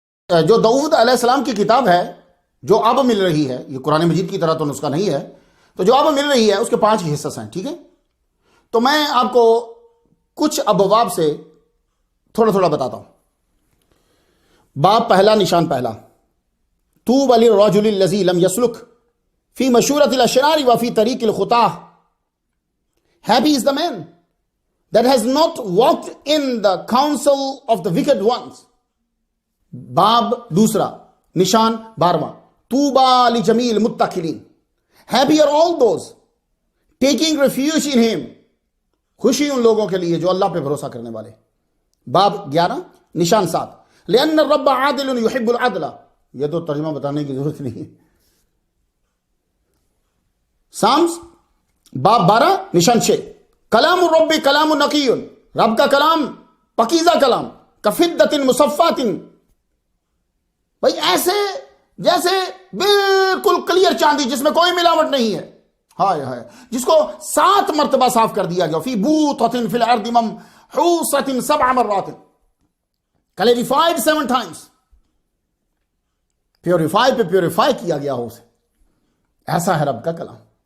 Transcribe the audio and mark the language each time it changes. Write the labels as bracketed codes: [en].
[ur] جو داؤد علیہ السلام کی کتاب ہے جو اب مل رہی ہے، یہ قرآن مجید کی طرح تو نسخہ نہیں ہے، تو جو اب مل رہی ہے اس کے 5 حصص ہیں، ٹھیک ہے؟ تو میں آپ کو کچھ ابواب سے تھوڑا تھوڑا بتاتا ہوں. باب پہلا، نشان پہلا، [ar] طوبى للرجل الذي لم يسلك في مشورة الأشرار وفي طريق الخطاة. [en] Happy is the man that has not walked in the counsel of the wicked ones. [ur] باب دوسرا، نشان 12واں، [ar] طوبى لجميع المتكلين. [en] Happy are all those taking refuge in him. [ur] خوشی ان لوگوں کے لیے جو اللہ پہ بھروسہ کرنے والے. باب 11، نشان 7، [ar] لأن الرب عادل يحب العدل. [ur] یہ تو ترجمہ بتانے کی ضرورت نہیں ہے. سامس باب 12، نشان 6، [ar] کلام الرب کلام نقی. [ur] رب کا کلام پکیزہ کلام، [ar] کفدۃ مصفات، [ur] بھائی ایسے جیسے بالکل کلیئر چاندی جس میں کوئی ملاوٹ نہیں ہے، ہائے ہائے، جس کو 7 مرتبہ صاف کر دیا گیا. [ar] فی بوطۃ فی الارض ممحوصۃ 7 مرات، [en] clarified 7 times, [ur] پیوریفائی پہ پیوریفائی کیا گیا ہو اسے. ایسا ہے رب کا کلام.